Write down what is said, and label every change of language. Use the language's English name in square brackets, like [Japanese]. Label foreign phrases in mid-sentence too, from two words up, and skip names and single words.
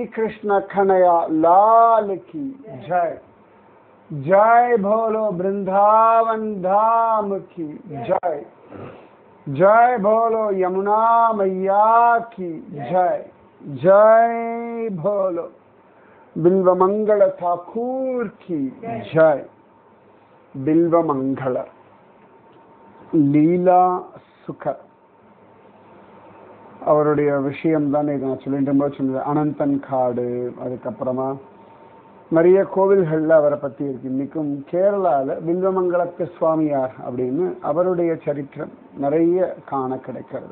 [Hindi] कृष्ण कन्हैया लाल की जय जय बोलो वृंदावन धाम की जय जय बोलो यमुना मैया की जय जय बोलो बिल्वमंगल ठाकुर की जय बिल्वमंगल [Tamil] லீலா சுகர் அவருடைய விஷயம் தான் இதை நான் சொல்லிட்டு சொன்னது. அனந்தன் காடு, அதுக்கப்புறமா நிறைய கோவில்களில் அவரை பற்றி இருக்கு. இன்றைக்கும் கேரளாவில் பில்வமங்கலத்து சுவாமியார் அப்படின்னு அவருடைய சரித்திரம் நிறைய காண கிடைக்கிறது.